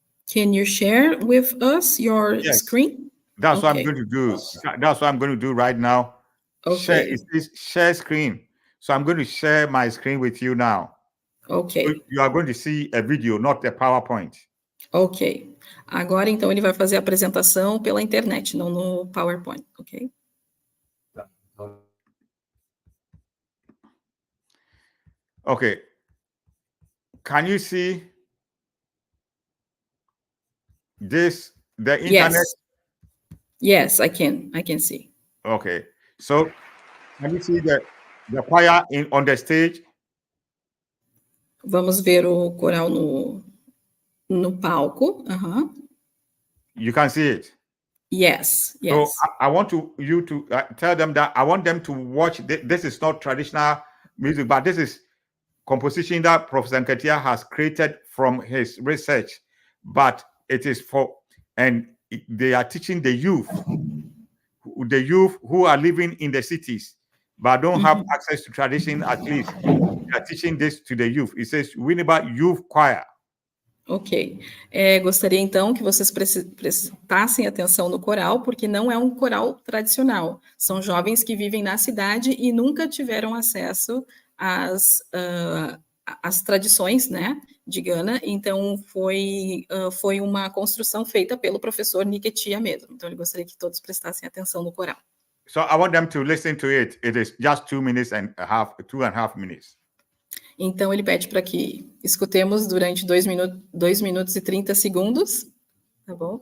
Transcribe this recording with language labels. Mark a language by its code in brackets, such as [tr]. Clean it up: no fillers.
[en] Can you share with us your screen? That's what I'm going to do. That's what I'm going to do right now. Okay. It says share screen. So I'm going to share my screen with you now. Ok. So you are going to see a video, not a PowerPoint. Ok. [pt] Agora, então, ele vai fazer a apresentação pela internet, não no PowerPoint, ok? [en] Okay. Can you see this, the internet? Yes, I can see. Okay. So can you see the choir on the stage? [pt] Vamos ver o coral no palco. [en] You can see it. Yes. So I want you to tell them that I want them to watch. This is not traditional music, but this is composition that Professor Nketia has created from his research. But it is and they are teaching the youth who are living in the cities, but don't have access to tradition. At least they are teaching this to the youth. It says Winneba Youth Choir. Ok. [pt] Gostaria, então, que vocês prestassem atenção no coral, porque não é um coral tradicional. São jovens que vivem na cidade e nunca tiveram acesso às tradições, né, de Gana. Então, foi uma construção feita pelo professor Nketia mesmo. Então, ele gostaria que todos prestassem atenção no coral. [en] So I want them to listen to it. It is just 2 minutes and a half, 2.5 minutes. [pt] Então, ele pede para que escutemos durante 2 minutos e 30 segundos, tá bom?